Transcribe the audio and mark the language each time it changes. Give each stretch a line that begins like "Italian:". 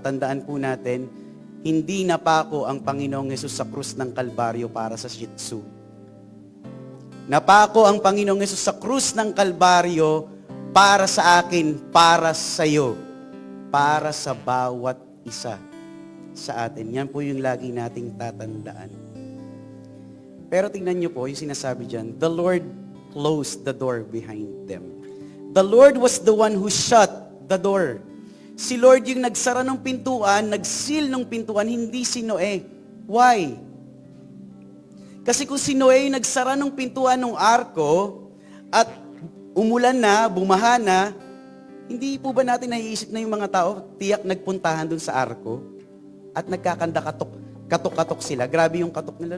Filipino: Tandaan po natin, hindi napako ang Panginoong Hesus sa krus ng Kalbaryo para sa Shih Tzu. Napako ang Panginoong Hesus sa krus ng Kalbaryo para sa akin, para sa iyo, para sa bawat isa sa atin. Yan po yung lagi nating tatandaan. Pero tingnan niyo po yung sinasabi dyan,
English: the Lord closed the door behind them. The Lord was the one who shut the door.
Filipino: Si Lord yung nagsara ng pintuan, nagsil ng pintuan, hindi si Noe. Why? Kasi kung si Noe yung nagsara ng pintuan ng arko at umulan na, bumaha na, hindi po ba natin naiisip na yung mga tao, tiyak nagpuntahan dun sa arko at katok-katok sila. Grabe yung katok nila.